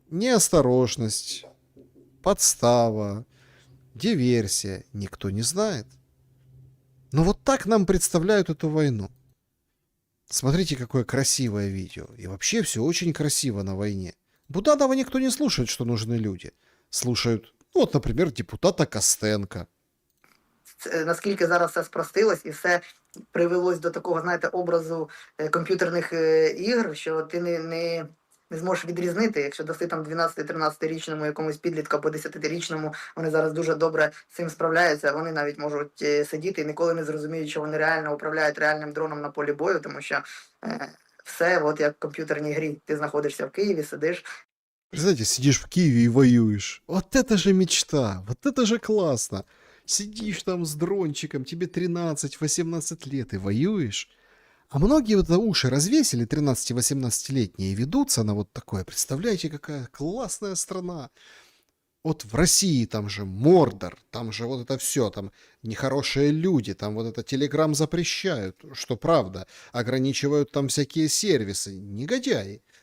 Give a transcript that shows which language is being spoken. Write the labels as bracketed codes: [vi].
[ru] Неосторожность, подстава, диверсия. Никто не знает. Но вот так нам представляют эту войну. Смотрите, какое красивое видео. И вообще все очень красиво на войне. Буданова никто не слушает, что нужны люди. [uk] Слушають, ну, от, наприклад, депутата Костенка. Наскільки зараз все спростилось і все привелось до такого, знаєте, образу комп'ютерних ігр, що ти не зможеш відрізнити, якщо даси там 12-13-річному якомусь підлітку або 10-річному, вони зараз дуже добре з цим справляються, вони навіть можуть сидіти і ніколи не зрозуміють, що вони реально управляють реальним дроном на полі бою, тому що все от як в комп'ютерній грі. Ти знаходишся в Києві, сидиш. [ru] Представляете, сидишь в Киеве и воюешь. Вот это же мечта, вот это же классно. Сидишь там с дрончиком, тебе 13-18 лет и воюешь. А многие вот уши развесили, 13-18-летние, и ведутся на вот такое. Представляете, какая классная страна. Вот в России там же Мордор, там же вот это все, там нехорошие люди, там вот это Телеграм запрещают, что правда, ограничивают там всякие сервисы, негодяи.